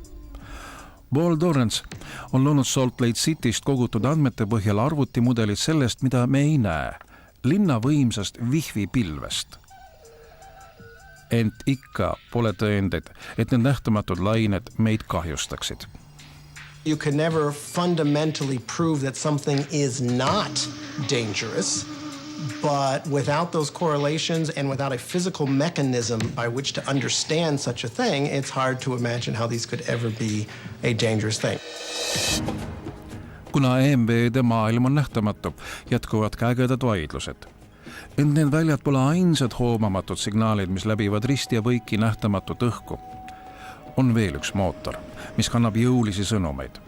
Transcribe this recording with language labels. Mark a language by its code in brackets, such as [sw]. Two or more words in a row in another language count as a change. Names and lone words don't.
[et] Paul Dorrance on loonud Salt Lake Cityst kogutud andmete põhjal arvutimudelid sellest, mida me ei näe, linna võimsast Wi-Fi pilvest. Ent ikka pole tõendeid, et need nähtamatud lained meid kahjustaksid. [en] You can never fundamentally prove that something is not dangerous, but without those correlations and without a physical mechanism by which to understand such a thing, it's hard to imagine how these could ever be a dangerous thing. [et] Kuna EMV-de maailm on nähtamatu, jätkuvad käegedad vaidlused. Ent need väljad pole ainsad hoomamatud signaalid, mis läbivad risti ja võiki nähtamatut õhku. On veel üks mootor, mis kannab jõulisi sõnumeid.